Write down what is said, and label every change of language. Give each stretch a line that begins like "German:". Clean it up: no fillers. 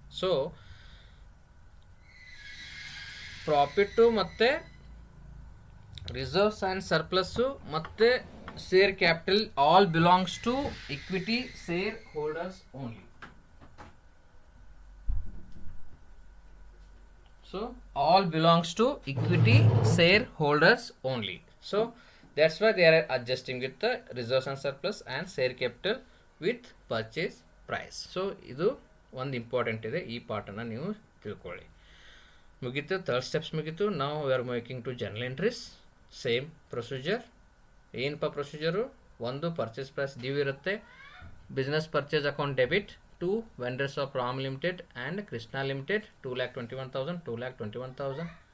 English: So profit ಮತ್ತು reserves and surplus ಮತ್ತು share capital all belongs to equity shareholders only. So all belongs to equity shareholders only. So that's why they are adjusting with the reserves and surplus and share capital with purchase price.
Kannada: So ಇದು ಒಂದು important ಇದೆ, ಈ ಪಾರ್ಟನ್ನು ನೀವು ತಿಳ್ಕೊಳ್ಳಿ. ಮುಗೀತು, third steps ಮುಗೀತು. ನಾವು
English: We are making to journal entries.
Kannada: Same procedure. ಏನಪ್ಪ ಪ್ರೊಸೀಜರು? ಒಂದು ಪರ್ಚೇಸ್ ಪ್ರೈಸ್ ಡ್ಯೂ ಇರುತ್ತೆ.
English: Business purchase account debit to vendors of Ram limited and Krishna limited 2,21,000, 2,21,000.